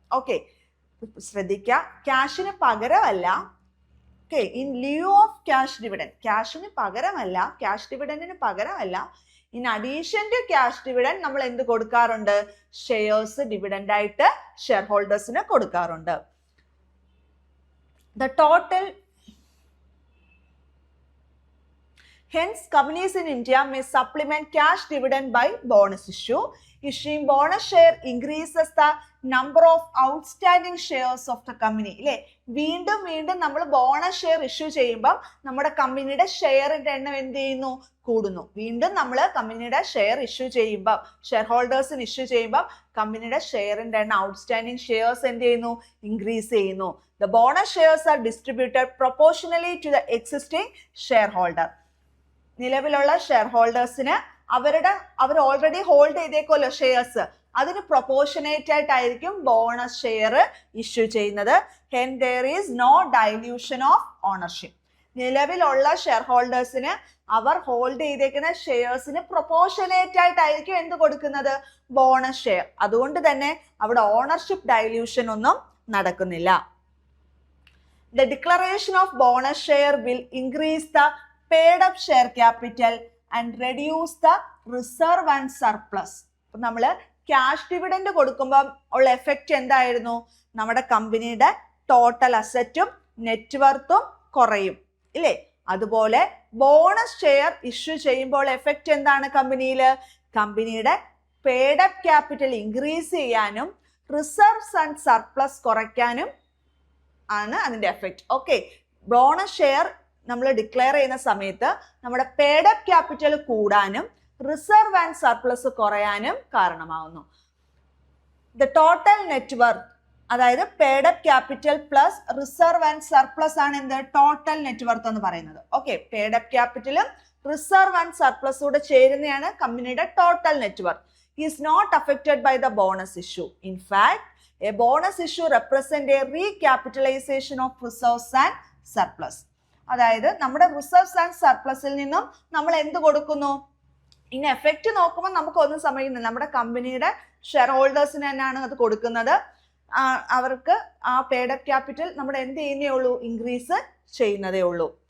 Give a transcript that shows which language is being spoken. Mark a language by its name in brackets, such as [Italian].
[Malayalam] Okay, ശ്രദ്ധിക്കുക, ക്യാഷിന് പകരമല്ല. Okay, in Liu of cash dividend, ക്യാഷിന് പകരമല്ല, cash ഡിവിഡൻഡിന് പകരമല്ല, in addition to cash dividend നമ്മൾ എന്ത് കൊടുക്കാറുണ്ട്? Shares dividend ആയിട്ട് ഷെയർ ഹോൾഡേഴ്സിന് കൊടുക്കാറുണ്ട്. [English] The total Hence, companies in India may supplement cash dividend by bonus issue. Issuing bonus share increases the number of outstanding shares of the company. [Malayalam] ഇല്ലേ? വീണ്ടും നമ്മൾ bonus share issue ചെയ്യുമ്പോൾ നമ്മുടെ കമ്പനിയുടെ ഷെയറിന്റെ എണ്ണം എന്ത് ചെയ്യുന്നു? കൂടുന്നു. വീണ്ടും നമ്മൾ കമ്പനിയുടെ ഷെയർ ഇഷ്യൂ ചെയ്യുമ്പോൾ, ഷെയർ ഹോൾഡേഴ്സിന് ഇഷ്യൂ ചെയ്യുമ്പോൾ കമ്പനിയുടെ ഷെയറിന്റെ എണ്ണം, ഔട്ട്സ്റ്റാൻഡിംഗ് ഷെയർസ് എന്ത് ചെയ്യുന്നു? ഇൻക്രീസ് ചെയ്യുന്നു. [English] The bonus shares are distributed proportionally to the existing shareholder. [Malayalam] നിലവിലുള്ള ഷെയർ ഹോൾഡേഴ്സിന് അവർ ഓൾറെഡി ഹോൾഡ് ചെയ്തേക്കുമല്ലോ ഷെയർസ്, അതിന് പ്രൊപ്പോർഷനേറ്റ് ആയിട്ടായിരിക്കും ബോണസ് ഷെയർ ഇഷ്യൂ ചെയ്യുന്നത്. [English] Hence there is no dilution of ownership. [Malayalam] നിലവിലുള്ള ഷെയർ ഹോൾഡേഴ്സിന് അവർ ഹോൾഡ് ചെയ്തേക്കുന്ന ഷെയർസിന് പ്രൊപ്പോർഷനേറ്റ് ആയിട്ടായിരിക്കും എന്ത് കൊടുക്കുന്നത്? Bonus share. അതുകൊണ്ട് തന്നെ അവിടെ ഓണർഷിപ്പ് ഡൈല്യൂഷൻ ഒന്നും നടക്കുന്നില്ല. [English] The declaration of bonus share will increase the paid up share capital and reduce the reserve and surplus. [Malayalam] അപ്പോൾ നമ്മൾ ക്യാഷ് ഡിവിഡൻഡ് കൊടുക്കുമ്പോൾ ഉള്ള എഫക്റ്റ് എന്തായിരുന്നു? നമ്മുടെ കമ്പനിയുടെ ടോട്ടൽ അസറ്റും നെറ്റ് വർത്തും കുറയും, ഇല്ലേ? അതുപോലെ ബോണസ് ഷെയർ ഇഷ്യൂ ചെയ്യുമ്പോൾ എഫക്റ്റ് എന്താണ്? കമ്പനിയുടെ പേഡ് അപ്പ് ക്യാപിറ്റൽ ഇൻക്രീസ് ചെയ്യാനും റിസർവ്സ് ആൻഡ് സർപ്ലസ് കുറയ്ക്കാനും ആണ് അതിന്റെ എഫക്റ്റ്. ഓക്കെ, ബോണസ് ഷെയർ നമ്മൾ ഡിക്ലെയർ ചെയ്യുന്ന സമയത്ത് നമ്മുടെ പേഡ് അപ്പ് ക്യാപിറ്റൽ കൂടാനും റിസർവ് ആൻഡ് സർപ്ലസ് കുറയാനും കാരണമാവുന്നു. ദ ടോട്ടൽ നെറ്റ് വർത്ത്, അതായത് പേഡ് up capital plus reserve and surplus ആണ് എന്ത്? ടോട്ടൽ നെറ്റ് വർത്ത് എന്ന് പറയുന്നത്. Okay, പേഡ് up ക്യാപിറ്റലും reserve and surplus കൂടെ ചേരുന്നതാണ് കമ്പനിയുടെ total net worth. Is not affected by the bonus issue. In fact, [English] A bonus issue represent a recapitalization of reserves and surplus. [Malayalam] അതായത് നമ്മുടെ reserves and സർപ്ലസിൽ നിന്നും നമ്മൾ എന്ത് കൊടുക്കുന്നു? ഇനി എഫക്റ്റ് നോക്കുമ്പോൾ നമുക്ക് ഒന്നും സമയമില്ല. നമ്മുടെ കമ്പനിയുടെ ഷെയർ ഹോൾഡേഴ്സിന് തന്നെയാണ് അത് കൊടുക്കുന്നത്. അവർക്ക് ആ പെയ്ഡ് അപ്പ് ക്യാപിറ്റൽ നമ്മുടെ എന്ത് ചെയ്യുന്നേ ഉള്ളൂ? ഇൻക്രീസ് ചെയ്യുന്നതേ ഉള്ളൂ.